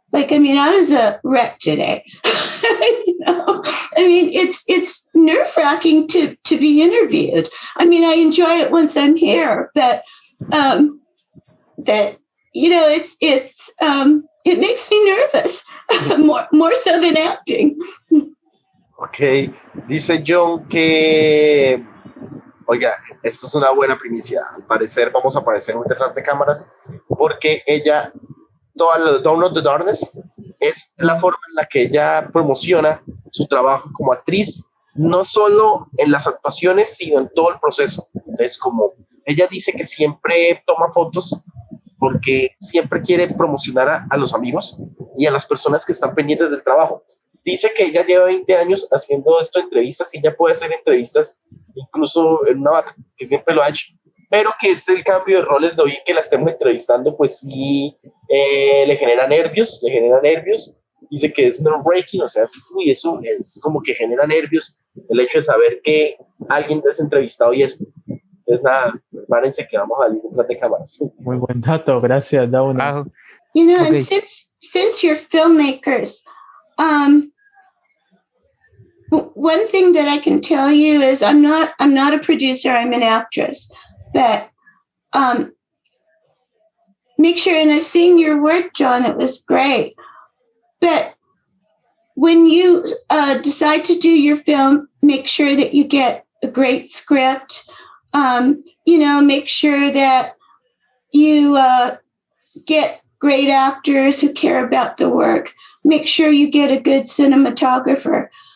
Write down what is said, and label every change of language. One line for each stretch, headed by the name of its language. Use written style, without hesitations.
English: Like, I mean, I was a wreck today. You know, I mean, it's nerve-wracking to be interviewed. I mean, I enjoy it once I'm here, but that, you know, it makes me nervous, more so than acting.
Spanish: Ok, dice John que, oiga, esto es una buena primicia. Al parecer vamos a aparecer en detrás de cámaras porque ella, toda la Dawn of the Darkness, es la forma en la que ella promociona su trabajo como actriz, no solo en las actuaciones, sino en todo el proceso. Entonces, como ella dice que siempre toma fotos porque siempre quiere promocionar a los amigos y a las personas que están pendientes del trabajo. Dice que ella lleva 20 años haciendo esto, entrevistas, y ella puede hacer entrevistas incluso en una vaca, que siempre lo ha hecho, pero que es el cambio de roles de hoy, que la estemos entrevistando, pues sí, le genera nervios, dice que es nerve-breaking, o sea, eso es como que genera nervios, el hecho de saber que alguien es entrevistado y eso. Es nada, prepárense que vamos a salir detrás de cámaras. Muy buen dato, gracias, Dawna. Wow.
English: You know, Okay. and since you're filmmakers, one thing that I can tell you is I'm not a producer, I'm an actress, but make sure, and I've seen your work, John, it was great, but when you decide to do your film, make sure that you get a great script, you know, make sure that you get great actors who care about the work, make sure you get a good cinematographer.